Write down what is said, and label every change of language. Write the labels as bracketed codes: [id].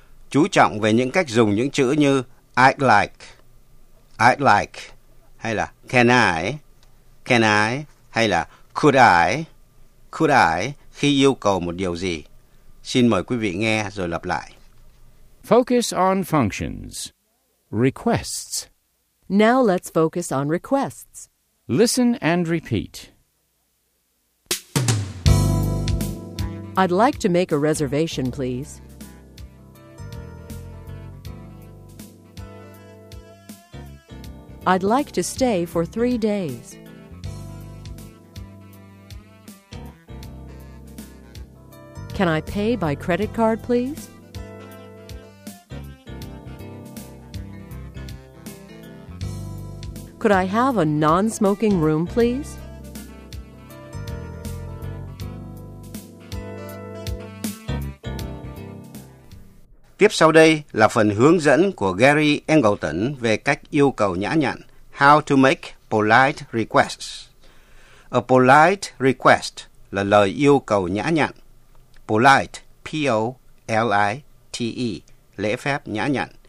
[vi] Chú trọng về những cách dùng những chữ như [en] I'd like, [vi] hay là [en] can I, [vi] hay là [en] could I [vi] khi yêu cầu một điều gì. Xin mời quý vị nghe rồi lặp lại. [en] Focus on functions. Requests. Now let's focus on requests. Listen and repeat. I'd like to make a reservation, please. I'd like to stay for 3 days. Can I pay by credit card, please? Could I have a non-smoking room, please? [vi] Tiếp sau đây là phần hướng dẫn của Gary Engleton về cách yêu cầu nhã nhặn. [en] how to make polite requests. A polite request [vi] là lời yêu cầu nhã nhặn. Polite, P-O-L-I-T-E, lễ phép nhã nhặn.